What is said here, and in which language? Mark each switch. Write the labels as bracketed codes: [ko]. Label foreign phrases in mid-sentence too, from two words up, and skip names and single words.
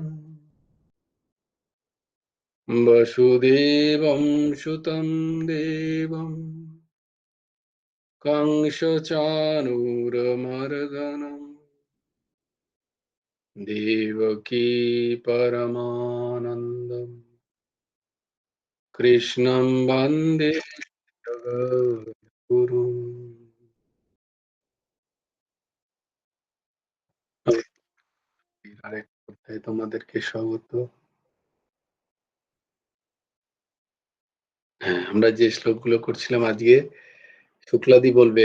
[sa] वसुदेवं सुतं देवं कंसचाणूरमर्दनम् देवकी परमानन्दम् कृष्णं वन्दे जगद्गुरुम्। [bn] আরেক অধ্যায়ে তোমাদেরকে স্বাগত। হ্যাঁ, আমরা যে শ্লোকগুলো করছিলাম আজকে শুক্লাদি বলবে।